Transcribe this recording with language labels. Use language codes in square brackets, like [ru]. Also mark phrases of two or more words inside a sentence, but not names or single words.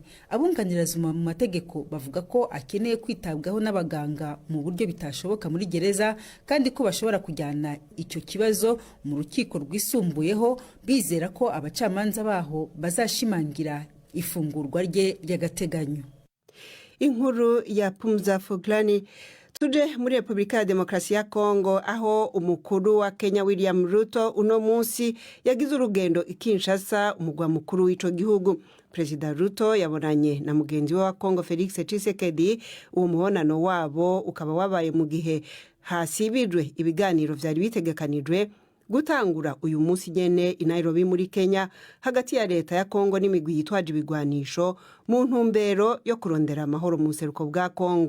[rw] Abunganira Zuma mu mategeko bavuga ko akeneye kwitabwaho n'abaganga mu buryo bitashoboka muri gereza, kandi ko bashobora kujyana icyo kibazo mu rukiko rwisumbuyeho, bizera ko abacamanza baho bazashimangira ifungurwa rye ry'agateganyo. Inkuru ya Pumzafurhani. [rn] Tuje muri Republika ya Demokarasi ya Congo aho umukuru wa Kenya William Ruto uno munsi yagize urugendo i Kinshansa, umugwa mukuru w'ico gihugu. Perezida Ruto yabonanye na mugenzi wa Congo Felix Sthisekedi. Uwo muhonano wabo ukaba wabaye mu gihe hasibijwe ibiganiro vyari bitegekanijwe gutangura uyu munsi nyene i Nairobi muri Kenya hagati ya leta ya Congo n'imigwi yitwaje ibigwanisho mu ntumbero yo kurondera amahoro mu seruko bwa Congo.